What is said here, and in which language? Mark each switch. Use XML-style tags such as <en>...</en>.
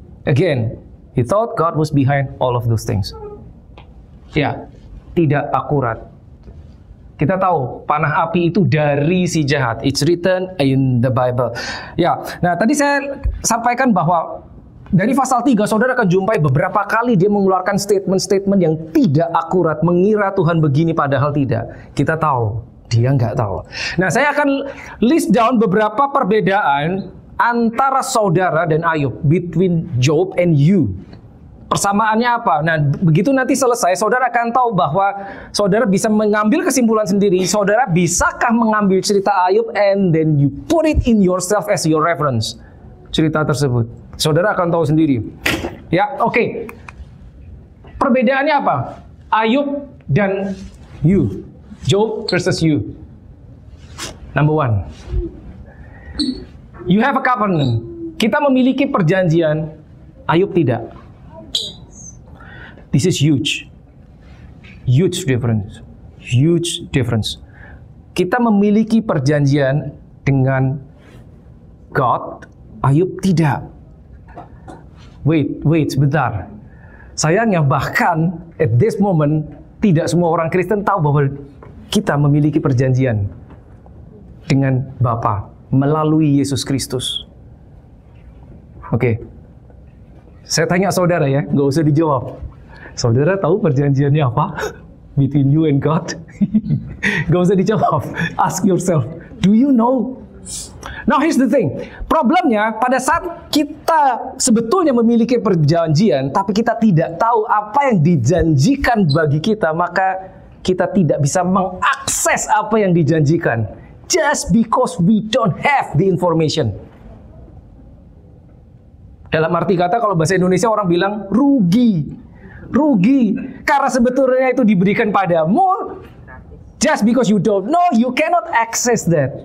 <en>Again, he thought God was behind all of those things.</en> <id>Ya, tidak akurat. Kita tahu panah api itu dari si jahat.</id> <en>It's written in the Bible.</en> <id>Ya, nah tadi saya sampaikan bahwa dari pasal 3 saudara akan jumpai beberapa kali dia mengeluarkan statement-statement yang tidak akurat, mengira Tuhan begini padahal tidak. Kita tahu, dia nggak tahu. Nah, saya akan</id> <en>list down</en> <id>beberapa perbedaan antara saudara dan Ayub,</id> <en>between Job and you.</en> <id>Persamaannya apa? Nah, begitu nanti selesai, saudara akan tahu bahwa saudara bisa mengambil kesimpulan sendiri. Saudara bisakah mengambil cerita Ayub</id> <en>and then you put it in yourself as your reference.</en> <id>Cerita tersebut. Saudara akan tahu sendiri. Ya, oke. Perbedaannya apa?</id> <en>Ayub dan you. Job versus you. Number one. You have a covenant.</en> <id>Kita memiliki perjanjian. Ayub tidak.</id> <en>This is huge. Huge difference. Huge difference.</en> <id>Kita memiliki perjanjian dengan God, Ayub tidak. Wait, sebentar. Sayangnya bahkan</id> <en>at this moment,</en> <id>tidak semua orang Kristen tahu bahwa kita memiliki perjanjian dengan Bapa melalui Yesus Kristus. Oke. Saya tanya saudara ya, nggak usah dijawab. Saudara tahu perjanjiannya apa?</id> <en>Between you and God?</en> <id>Gak usah dijawab.</id> <en>Ask yourself, do you know? Now here's the thing.</en> <id>Problemnya pada saat kita sebetulnya memiliki perjanjian, tapi kita tidak tahu apa yang dijanjikan bagi kita, maka kita tidak bisa mengakses apa yang dijanjikan.</id> <en>Just because we don't have the information.</en> <id>Dalam arti kata, kalau bahasa Indonesia orang bilang rugi. Rugi, karena sebetulnya itu diberikan padamu.</id> <en>Just because you don't know, you cannot access that.</en>